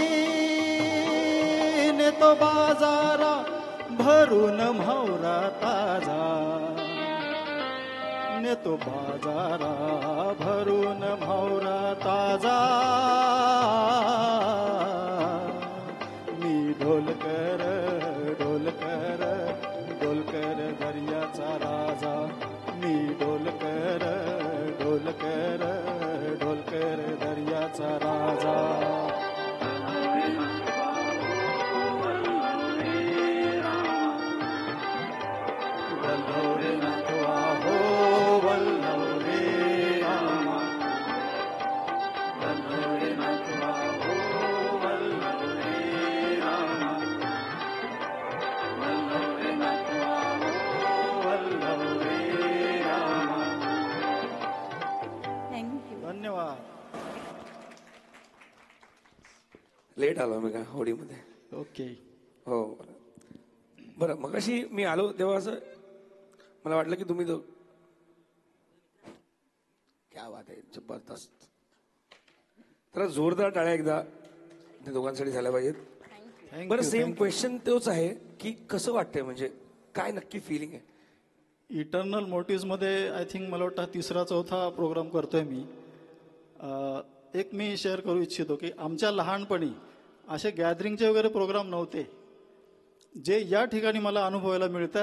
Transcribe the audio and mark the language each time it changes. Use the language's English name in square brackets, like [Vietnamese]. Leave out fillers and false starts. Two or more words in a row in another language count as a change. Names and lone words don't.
[Marathi] नेतो बाजारा भरून म्हावरा ताजा, नेतो बाजारा भरून म्हावरा ताजा. मी ढोलकर ढोलकर ढोलकर दर्याचा राजा. मी ढोलकर ढोलकर ढोलकर दर्याचा राजा. वल्लव रे नाथवा हो, वल्लव रे रामा. वल्लव रे नाथवा हो, वल्लव रे रामा. वल्लव रे नाथवा हो, वल्लव रे रामा. [English] thank you. [Marathi] धन्यवाद. लेट आलो मी का होडीमध्ये. [English] ओके. [Marathi] हो बरं, मगाशी मी आलो तेव्हा असं मला वाटलं की तुम्ही [Hindi] क्या बात [Marathi] आहे, जबरदस्त. तर जोरदार टाळ्या एकदा त्या दोघांसाठी झाल्या पाहिजेत. [English] Thank [Marathi] बरं, [English] you, सेम thank you. [Marathi] क्वेश्चन तोच आहे की कसं वाटतंय, म्हणजे काय नक्की फिलिंग आहे? इटर्नल मोटिव्समध्ये [English] I think [Marathi] मला वाटतं तिसरा चौथा प्रोग्राम करतोय मी. एक मी शेअर करू इच्छितो की आमच्या लहानपणी असे गॅदरिंगचे वगैरे प्रोग्राम नव्हते, जे या ठिकाणी मला अनुभवायला मिळतात.